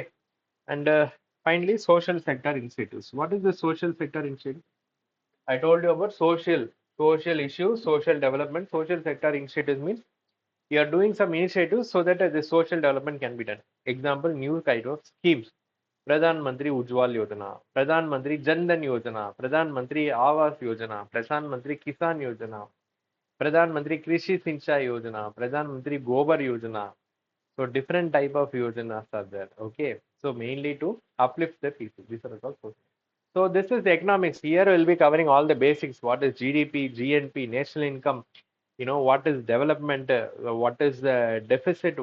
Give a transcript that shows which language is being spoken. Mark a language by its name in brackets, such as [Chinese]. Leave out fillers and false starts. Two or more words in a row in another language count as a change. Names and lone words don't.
[English] And finally, social sector initiatives. What is the social sector initiative? I told you about social issues, social development. Social sector initiatives means you are doing some initiatives so that the social development can be done. Example, new kind of schemes. Pradhan Mantri Ujjwal Yojana, Pradhan Mantri Jan Dhan Yojana, Pradhan Mantri Awas Yojana, Pradhan Mantri Kisan Yojana, Pradhan Mantri Krishi Sinchai Yojana, Pradhan Mantri Gobar Yojana. So different type of yojanas are there. Okay. So mainly to uplift the people. These are all. So this is the economics. Here we'll be covering all the basics. What is GDP, GNP, national income? What is development? What is the deficit?